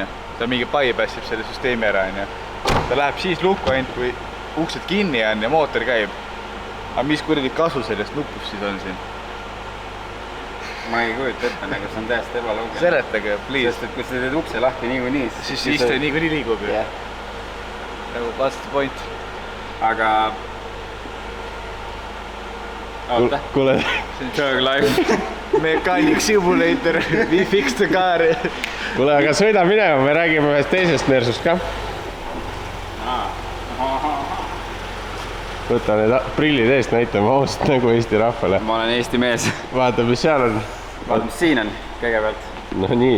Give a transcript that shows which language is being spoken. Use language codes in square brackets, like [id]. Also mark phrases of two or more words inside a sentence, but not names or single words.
[et] Ta mingi pai päässib selle süsteemi ära on ju. Ta läheb siis lukku ainult, kui uksed kinni on ja mootor käib. Aga mis kuradi kasu sellest nupust siis on siin? Ma ei kujuta ette, nagu see on täiesti ebaloogiline. Seletage, please. Sest et kui sa teed ukse lahti niikuinii, siis iste niikuinii liigub ju. [en] Yeah. Nagu what's the point? [et] Aga... Oota. Kuule. [en] Dog life. Mechanic simulator. We fix the car. [et] Kuule, aga sõida minema, me räägime ühest teisest Mersust ka. Võta need prillid eest, näitame aust nagu Eesti rahvale. Ma olen Eesti mees. Vaata, mis seal on. Vaata, mis siin on kõigepealt. No nii.